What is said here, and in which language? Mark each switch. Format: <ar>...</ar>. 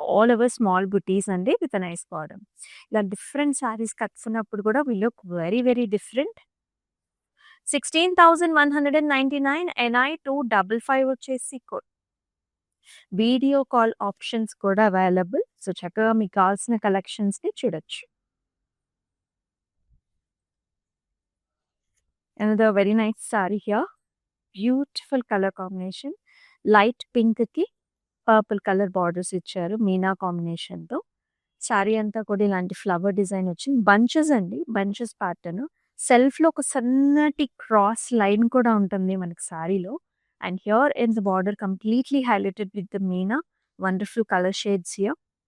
<te>All over small బుటీస్ అండి with nice border. ఇలా different saris కట్టుకున్నప్పుడు కూడా</te> <en>We look very very different.</en> <te>16,199 NI 255 వచ్చేసి code. Video call options కూడా available. So చక్కగా మీకు కావాల్సిన కలెక్షన్స్‌ని చూడొచ్చు.</te> <en>Another very nice saree here. Beautiful color combination.</en> <te>Light pink కి పర్పుల్ కలర్ బార్డర్స్ ఇచ్చారు మీనా కాంబినేషన్‌తో. సారీ అంతా కూడా ఇలాంటి ఫ్లవర్ డిజైన్ వచ్చింది. బంచెస్ అండి. Bunches pattern. సెల్ఫ్‌లో ఒక సన్నటి క్రాస్ లైన్ కూడా ఉంటుంది మనకి సారీలో.</te> <en>And here in the border completely highlighted with the meena. Wonderful colour shades here.</en>